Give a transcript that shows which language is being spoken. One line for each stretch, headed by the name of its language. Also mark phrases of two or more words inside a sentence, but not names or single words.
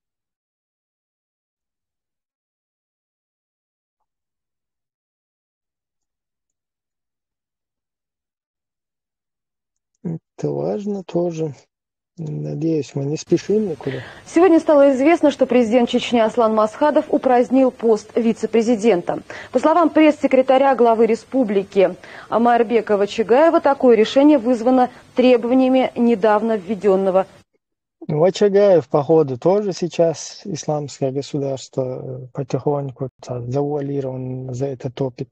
Russian: Это важно тоже. Надеюсь, мы не спешим никуда. Сегодня стало известно, что президент Чечни Аслан Масхадов упразднил пост вице-президента. По словам пресс-секретаря главы республики Омарбека Чагаева, такое решение вызвано требованиями недавно введенного. Чагаев, походу, тоже сейчас исламское государство потихоньку завуалированно за это топит.